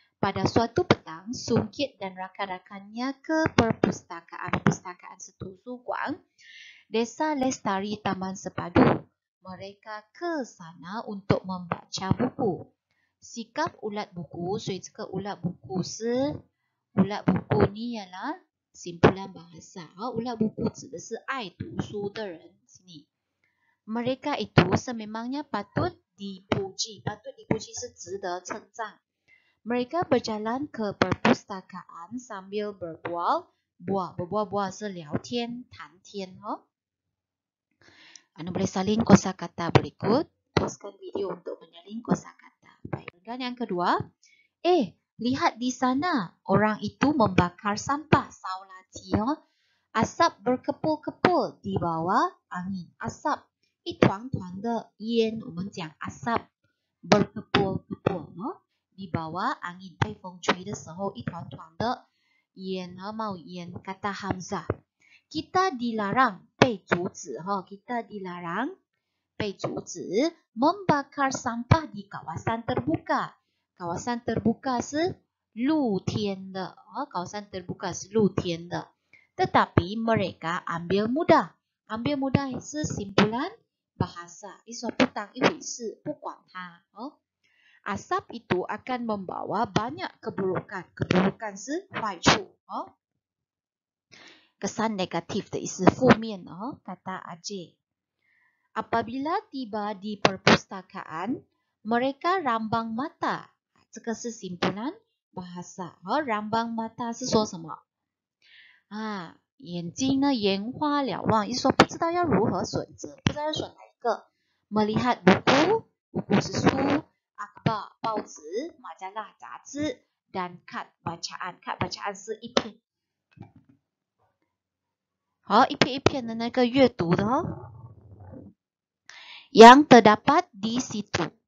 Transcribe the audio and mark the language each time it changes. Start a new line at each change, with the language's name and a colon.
Malay: Pada suatu petang, Sungkit dan rakan-rakannya ke perpustakaan Setu Guang, Desa Lestari Taman Sepadu. Mereka ke sana untuk membaca buku. Sikap ulat buku,
Chinese: 所以这个
Malay: ulat buku ulat buku ni ialah simpulan bahasa.
Chinese: Ulat buku 指的是爱读书的人。sini.
Malay: Mereka itu sememangnya patut dipuji. Patut dipuji
Chinese: 是值得称赞。
Malay: Mereka berjalan ke perpustakaan sambil berbual.
Chinese: Berbual 是聊天，谈天。
Malay: Anda boleh salin kosakata berikut. Pauskan video untuk menyalin kosakata. Baik. Dan yang kedua, lihat di sana. Orang itu membakar sampah. Saulati. Asap berkepul-kepul di bawah angin. Asap.
Chinese: 一团团的烟，我们讲
Malay: asap berkepul-kepul di bawah angin，
Chinese: 被风吹的时候，一团团的烟冒烟。
Malay: Kata Hamzah, kita dilarang
Chinese: 被阻止
Malay: kita dilarang 被阻止 membakar sampah di kawasan terbuka.
Chinese: Kawasan terbuka 是露天的 kawasan terbuka 是露天的。
Malay: Tetapi mereka ambil mudah. Ambil mudah 是 simpulan bahasa.
Chinese: 一说不当一回事，不管它。
Malay: Asap itu akan membawa banyak keburukan.
Chinese: Keburukan 是坏处。 Kesan negatif 的意思，负面。
Malay: Kata Ajay. Apabila tiba di perpustakaan, mereka rambang mata.
Chinese: 这个是 simpulan bahasa. Rambang mata 是说什么？眼睛呢眼花缭乱，一说不知道要如何选择，不知道要选哪一个。
Malay: Melihat buku, buku
Chinese: 是书。
Malay: Akhbar
Chinese: 报纸，
Malay: majalah
Chinese: 杂志，
Malay: dan kad bacaan， kad bacaan
Chinese: 是一篇。一篇一篇的那个阅读的
Malay: yang terdapat di situ.